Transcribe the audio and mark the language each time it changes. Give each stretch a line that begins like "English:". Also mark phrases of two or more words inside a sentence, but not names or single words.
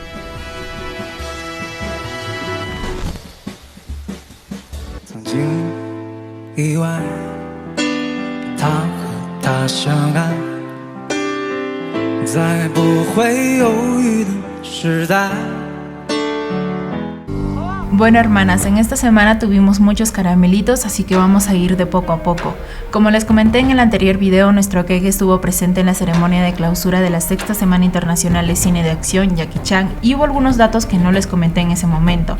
Chinese: 曾经意外，他和她相爱，在不会犹豫的时代。
Spanish: Bueno hermanas, en esta semana tuvimos muchos caramelitos, así que vamos a ir de poco a poco. Como les comenté en el anterior video, nuestro Gege estuvo presente en la ceremonia de clausura de la 6ª Semana Internacional de Cine de Acción, Jackie Chan, y hubo algunos datos que no les comenté en ese momento.